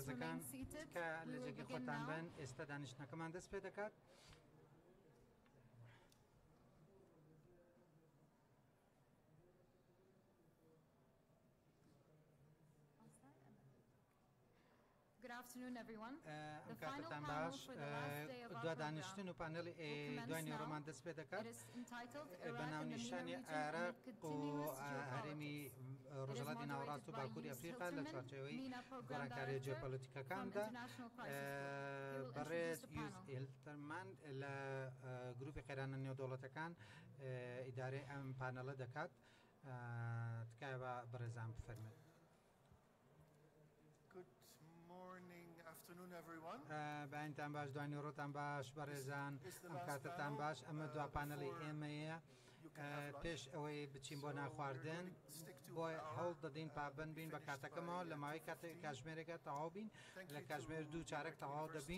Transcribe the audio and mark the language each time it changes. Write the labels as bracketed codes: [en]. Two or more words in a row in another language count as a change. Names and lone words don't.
[ckb] بەرزەکان [en] remain seated. [ckb] کە [en] We [ckb] لە [en] will [ckb] جێگەی [en] begin [ckb] خۆتان [en] now. [ckb] بن ئێستا دانیشتنەکەمان دەست پێ دەکات. [en] Good afternoon, everyone. [ckb] ئەم [en] The final [ckb] کاتتان [en] panel [ckb] باش [en] for the last day of our [ckb] دوا [en] program [ckb] دانیشتن و پانەڵی [en] will commence [ckb] دوای [en] now. [ckb] نێڕۆمان دەست پێ دەکات. [en] It is entitled [ckb] بە [en] Iraq and the MENA [ckb] ناونیشانی [en] region [ckb] عێراق [en] amid [ckb] و [en] continuous [ckb] هەرێمی [en] geopolitics. [ckb] ڕۆژهەڵاتی ناوەڕاست و باکووری ئەفریقا لە چوارچێوەی گۆڕانکاریە جیۆپۆلیتیکەکاندا بەڕێز یوز هیلتەرمان لە گروپی قێرانە نێودەوڵەتەکان ئیدارەی ئەم پانەڵە دەکات. تکایە بە بەڕێزان بفەرمێت. باینتان باش دوای نێڕۆتان باش بەڕێزان ئەم کاتتان باش ئەمە دوا پانەڵی ئێمەیە پێش ئەوەی بچین بۆ ناخواردن بۆ هەڵ دەدەین پابند بین بە کاتەکەمەوە لە ماوەی کاتژمێرێکە تەواو بین لە کاتژمێر دوو چارەک تەواو دەبین.